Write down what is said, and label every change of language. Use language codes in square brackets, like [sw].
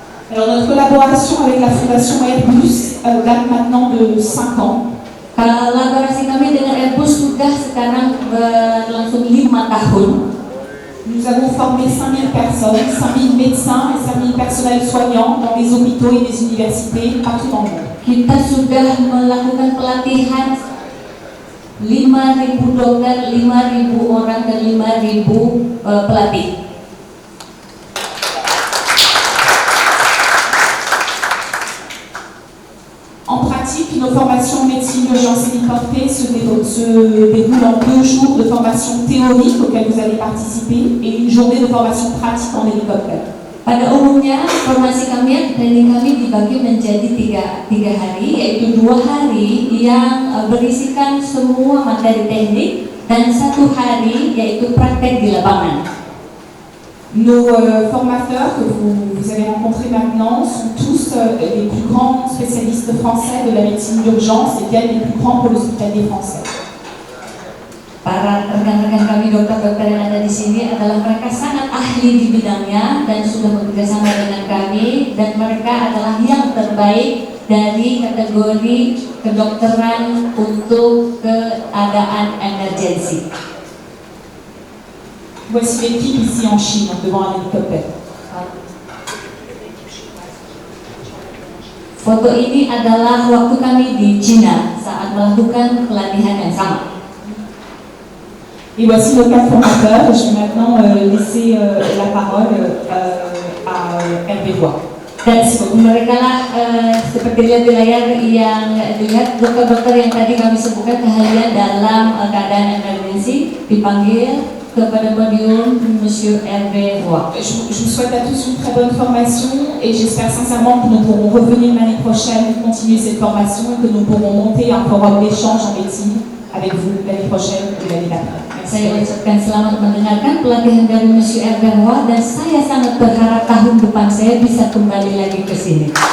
[fr] Alors notre collaboration avec la Fondation Airbus date maintenant de 5 ans. [id] Kolaborasi kami dengan Airbus sudah sekarang berlangsung 5 tahun. [fr] Nous avons formé 5000 personnes, 5000 médecins et 5000 personnels soignants dans les hôpitaux et les universités partout dans le monde. [id] Kita sudah melakukan pelatihan 5.000 dokter, 5.000 orang dan 5.000 pelatih. [fr] En pratique, nos formations en médecine d'urgence héliportée se se déroule en 2 jours de formation théorique auquel vous allez participer et une journée de formation pratique en hélicoptère. [id] Pada umumnya, formasi kami, training kami dibagi menjadi tiga hari, yaitu 2 hari yang berisikan semua materi teknik dan 1 hari yaitu praktek di lapangan. [fr] Nos formateurs que vous allez rencontrer maintenant sont tous les plus grands spécialistes français de la médecine d'urgence et viennent les plus grands pôles hospitaliers français. [id] Para rekan-rekan kami dokter-dokter yang ada di sini adalah mereka sangat ahli di bidangnya dan sudah bekerjasama dengan kami, dan mereka adalah yang terbaik dari kategori kedokteran untuk keadaan emergensi. [fr] Voici l'équipe ici en Chine, devant un hélicoptère. [id] Foto ini adalah waktu kami di Cina saat melakukan pelatihan yang sama. [fr] Et voici nos 4 formateurs. Je vais maintenant laisser la parole à Hervé Roy. [id] Dan mereka lah seperti lihat di layar yang dilihat dokter-dokter yang tadi kami sebutkan keahlian dalam keadaan emergensi, dipanggil kepada podium Monsieur Hervé Roy. [fr] Je vous souhaite à tous une très bonne formation et j'espère sincèrement que nous pourrons revenir l'année prochaine, continuer cette formation et que nous pourrons monter un forum d'échange en médecine avec vous l'année prochaine et l'année d'après. [id] Saya ucapkan selamat mendengarkan pelatihan dari Monsieur Hervé Roy dan saya sangat berharap tahun depan saya bisa kembali lagi ke sini.